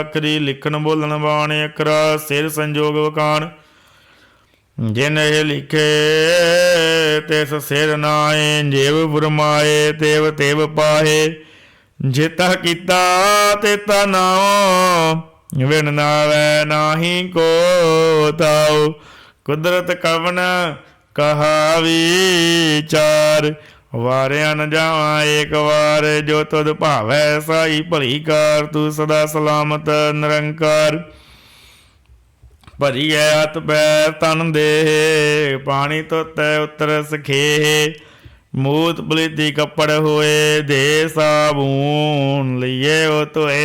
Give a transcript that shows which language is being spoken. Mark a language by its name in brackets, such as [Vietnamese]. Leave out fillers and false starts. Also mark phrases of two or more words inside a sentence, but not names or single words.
[Punjabi] ਅਖਰੀ ਲਿਖਣ ਬੋਲਣ ਬਾਣੇ। ਅਖਰਾ ਸਿਰ ਸੰਜੋਗ ਵਕਾਣ। ਜਿਨ ਇਹ ਲਿਖੇ ਤਿਸ ਸਿਰ ਨਾਏ। ਜੇਵ ਫੁਰਮਾਏ ਤੇਵ ਤੇਵ ਪਾਹੇ। ਜੇਤਾ ਕੀਤਾ ਤੇਤਾ ਨਾਉ। ਵਿਨ ਨਾਵੈ ਨਾਹੀ ਕੋ ਤਾਓ। ਕੁਦਰਤ ਕਵਣ ਕਹਾ ਵਿਚਾਰ, ਵਾਰਿਆ ਨ ਜਾਵਾ ਏਕ ਵਾਰ, ਜੋ ਤੁਧ ਭਾਵੈ ਸਾਈ ਭਲੀ ਕਾਰ। ਤੂ ਸਦਾ ਸਲਾਮਤ ਨਿਰੰਕਾਰ, ਭਰੀ ਹੈ ਹਥ ਪੈਰ ਤਨ ਦੇਹ, ਪਾਣੀ ਧੋਤੈ ਉਤਰ ਸਖੇਹ। ਮੂਤ ਪਲੀਤੀ ਕਪੜ ਹੋਏ, ਦੇ ਸਾਬੂਣ ਲਿਏ ਓ ਧੋਏ।